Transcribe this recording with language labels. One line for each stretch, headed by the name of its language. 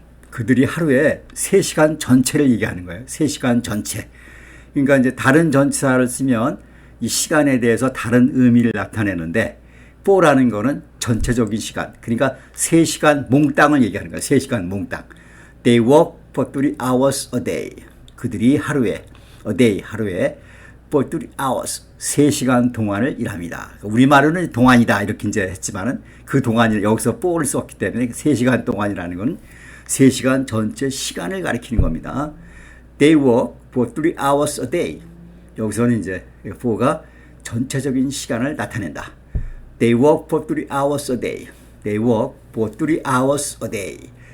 Korean: 그들이 하루에 3시간 전체를 얘기하는 거예요. 3시간 전체. 그러니까 이제 다른 전치사를 쓰면 이 시간에 대해서 다른 의미를 나타내는데 for라는 거는 전체적인 시간. 그러니까 3시간 몽땅을 얘기하는 거예요. 3시간 몽땅.
English: They work for 3 hours a day.
Korean: 그들이 하루에
English: a day
Korean: 하루에
English: for 3 hours
Korean: 3시간 동안을 일합니다. 우리말로는 동안이다 이렇게 이제 했지만은 그 동안이 여기서 for를 썼기 때문에 3시간 동안이라는 건 3시간 전체 시간을 가리키는 겁니다.
English: They work for 3 hours a day.
Korean: 여기서는 이제 for가 전체적인 시간을 나타낸다.
English: They work for 3 hours a day. They work for 3 hours a day.